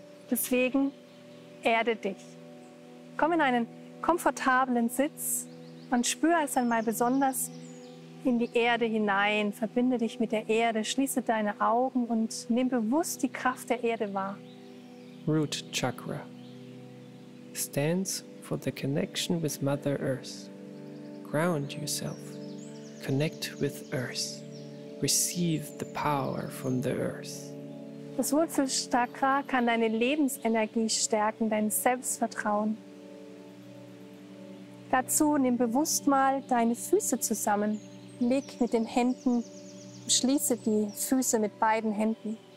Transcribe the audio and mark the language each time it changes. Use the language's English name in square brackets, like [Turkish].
[German] Deswegen erde dich. Komm in einen komfortablen Sitz und spür es einmal besonders in die Erde hinein. Verbinde dich mit der Erde, schließe deine Augen und nimm bewusst die Kraft der Erde wahr. [English] Root chakra stands for the connection with Mother Earth. Ground yourself. Connect with Earth. Receive the power from the Earth. [German] Das Wurzelchakra kann deine Lebensenergie stärken, dein Selbstvertrauen. Dazu nimm bewusst mal deine Füße zusammen. Leg mit den Händen, schließe die Füße mit beiden Händen.